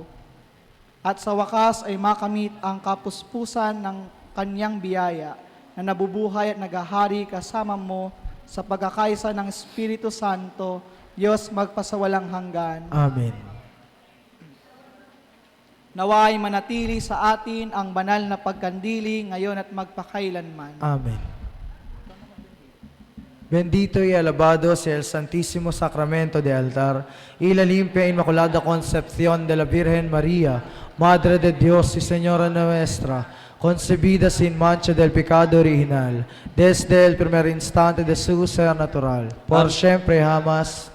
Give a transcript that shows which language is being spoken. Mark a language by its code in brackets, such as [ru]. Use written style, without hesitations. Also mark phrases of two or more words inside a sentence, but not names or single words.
[tl] At sa wakas ay makamit ang kapuspusan ng kanyang biyaya na nabubuhay at nagahari kasama mo sa pagkakaisa ng Espiritu Santo, Diyos magpasawalang hanggan. Amen. Naway manatili sa atin ang banal na pagkandili ngayon at magpakailanman. Amen. [es] Bendito y alabado sea el Santísimo Sacramento de altar y la limpia e inmaculada concepción de la Virgen María, Madre de Dios y Señora nuestra, concebida sin mancha del pecado original, desde el primer instante de su ser natural, por siempre y jamás.